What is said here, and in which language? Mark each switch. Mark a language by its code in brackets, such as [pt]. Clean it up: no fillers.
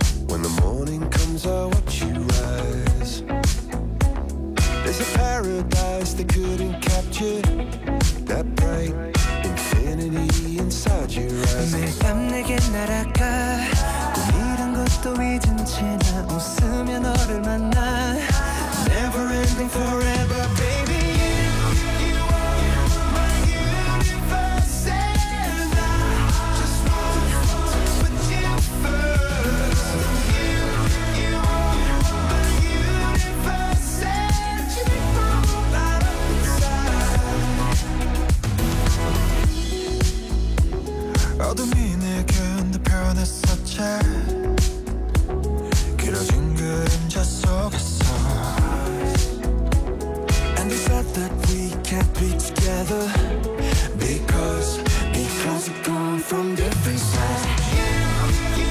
[en] When the morning comes, I watch you rise. There's a paradise they couldn't capture, that bright infinity inside your eyes. [ko] 매일 밤 내게 날아가, 꿈이란 것도 잊은 채 나 웃으며 너를 만나. [en] Never ending forever, baby. All the meaning in the paradise is such a [ko] 길어진 그림자 속에서. [en] And the fact that we can't be together, because we come from different sides.